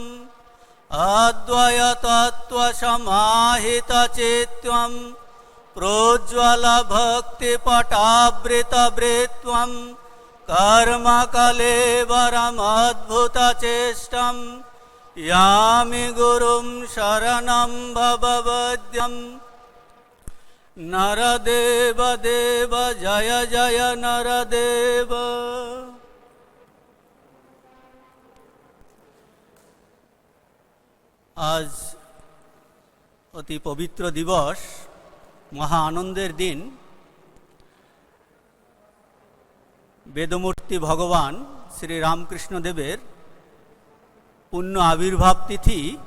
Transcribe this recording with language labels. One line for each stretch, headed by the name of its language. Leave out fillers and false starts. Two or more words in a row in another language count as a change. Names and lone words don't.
Sanskrit: अद्वय तत्व समाहित चित्वं प्रोज्वल भक्ति पटावृत वृत्वं कर्म कलेवरम् अद्भुत चेष्टं यामि गुरुं शरणं भववद्यम् नरदेव देव जय जय नरदेव।
Bangla: आज অতি পবিত্র দিবস, মহা আনন্দের দিন। বেদমূর্তি ভগবান শ্রী রামকৃষ্ণদেবের পুণ্য আবির্ভাব তিথি।